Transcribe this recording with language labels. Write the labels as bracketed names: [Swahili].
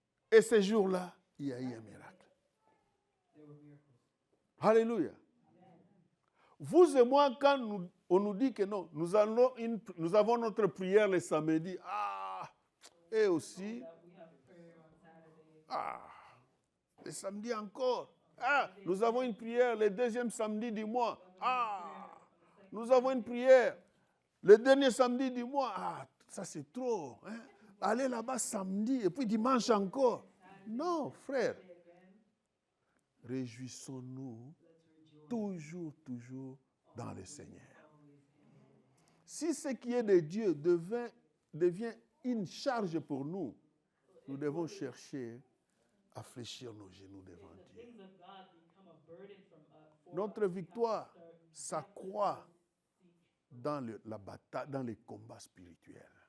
[French] Et ce jour-là, il y a eu un miracle. [English] There were miracles. [French] Alléluia. Vous et moi, quand on nous dit que non, nous avons notre prière le samedi. Ah, et aussi, [English] That we have prayer on Saturday. [French] le samedi encore. Ah, nous avons une prière le 2e samedi du mois. Ah, nous avons une prière le dernier samedi du mois. Ah, ça c'est trop. Hein? Aller là-bas samedi et puis dimanche encore. Non, frère. Réjouissons-nous toujours, toujours dans le Seigneur. Si ce qui est de Dieu devient une charge pour nous, nous devons chercher à fléchir nos genoux devant Dieu. [English] Things of God become a burden for [French] Notre victoire s'accroît dans la bataille, dans les combats spirituels.